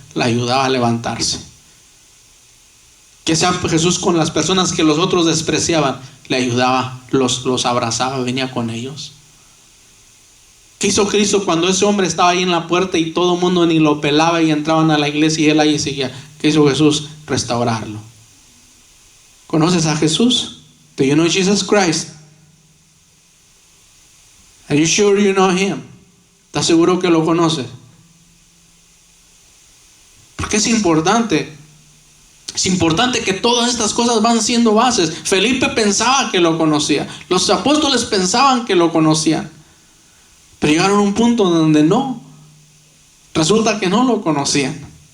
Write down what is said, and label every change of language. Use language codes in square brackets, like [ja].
[es] La ayudaba a levantarse. ¿Qué hacía Jesús con las personas que los otros despreciaban? le ayudaba, los abrazaba, venía con ellos. ¿Qué hizo Cristo cuando ese hombre estaba ahí en la puerta y todo el mundo ni lo pelaba y entraban a la iglesia y él ahí seguía? ¿Qué hizo Jesús? Restaurarlo. ¿Conoces a Jesús? [en] Do you know Jesus Christ? Are you sure you know him? [es] ¿Estás seguro que lo conoces? Porque es importante. Es importante que todas estas cosas van siendo bases. Felipe pensaba que lo conocía. Los apóstoles pensaban que lo conocían. Pero llegaron a un punto donde no. Resulta que no lo conocían.